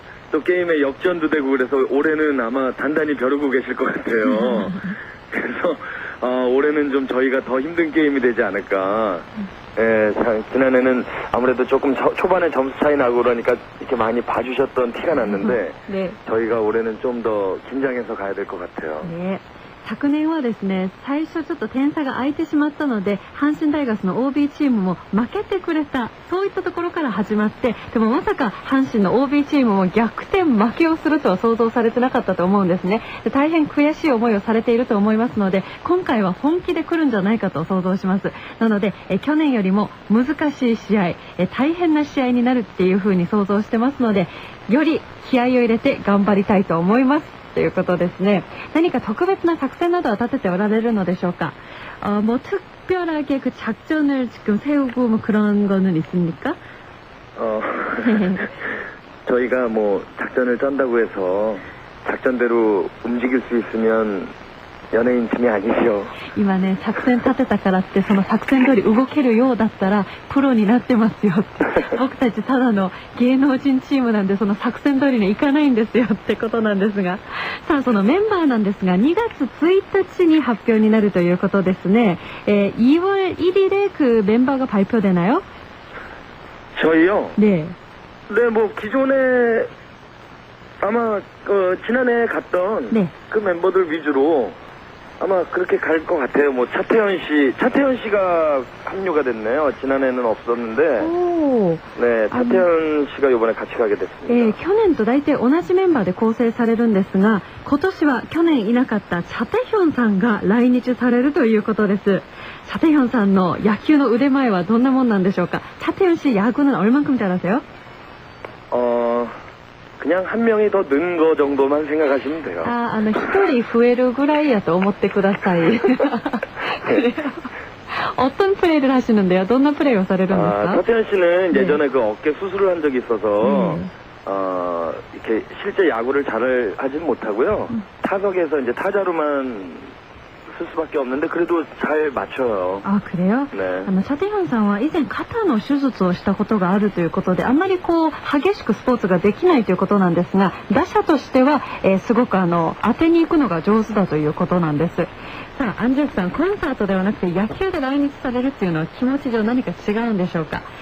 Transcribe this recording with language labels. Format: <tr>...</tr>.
<ko>또 게임에 역전도 되고 그래서 올해는 아마 단단히 벼르고 계실 것 같아요. 그래서 올해는 좀 저희가 더 힘든 게임이 되지 않을까. 예, 지난해는 아무래도 조금 초반에 점수 차이 나고 그러니까 이렇게 많이 봐주셨던 티가 났는데 네. 저희가 올해는 좀 더 긴장해서 가야 될 것 같아요. 네.</ko> <ja>昨年はですね、最初ちょっと点差が空いてしまったので、阪神タイガースの OB チームも負けてくれた、そういったところから始まって、でもまさか阪神の OB チームも逆転負けをするとは想像されてなかったと思うんですね。で、大変悔しい思いをされていると思いますので、今回は本気で来るんじゃないかと想像します。なので、去年よりも難しい試合、大変な試合になるっていうふうに想像してますので、より気合を入れて頑張りたいと思います。ということですね。何か特別な作戦などは立てておられるのでしょうか?</ja> <ko>뭐 특별하게 그 작전을 지금 세우고 뭐 그런 거는 있습니까? 저희가 뭐 작전을 짠다고 해서 작전대로 움직일 수 있으면 연예인 팀이 아니죠.</ko> <ja>今ね、作戦立てたからってその作戦通り動けるようだったらプロになってますよって。僕たちただの芸能人チームなんでその作戦通りにいかないんですよってことなんですが、さあそのメンバーなんですが2月1日に発表になるということですね。</ja> <ko>2월 1일에 그 멤버가 발표되나요? 저희요? 네. 네, 뭐 기존에 아마 지난해 갔던 네. 그 멤버들 위주로 아마 그렇게 갈 것 같아요. 뭐 차태현 씨가 합류가 됐네요. 지난해는 없었는데. 오. 네, 차태현 씨가 이번에 같이 가게 됐습니다.</ko> <ja>去年と大体同じメンバーで構成されるんですが、今年は去年いなかったチャテヒョンさんが来日されるということです。チャテヒョンさんの野球の腕前はどんなもんなんでしょうか?</ja> <ko>차태현 씨 야구는 얼만큼 잘하세요? 그냥 한 명이 더 는 거 정도만 생각하시면 돼요.</ko> <ja>一人増えるぐらいやと思ってください.</ja> <ko>어떤 플레이를 하시는데요?</ko> <ja>どんなプレーをされるんですか?</ja> <ko>차태현 씨는 예전에 그 어깨 수술을 한 적이 있어서 이렇게 실제 야구를 잘 하진 못하고요. 타석에서 이제 타자로만 쓸 수밖에 없는데 그래도 잘 맞춰요. 아, 그래요? 네.</ko> <ja>チャテヒョンさんは以前肩の手術をしたことがあるということで、あんまり激しくスポーツができないということなんですが、打者としては、すごく当てに行くのが上手だということなんです。さあ、アンジュルさん、コンサートではなくて野球で来日されるっていうのは気持ち上何か違うんでしょうか?</ja>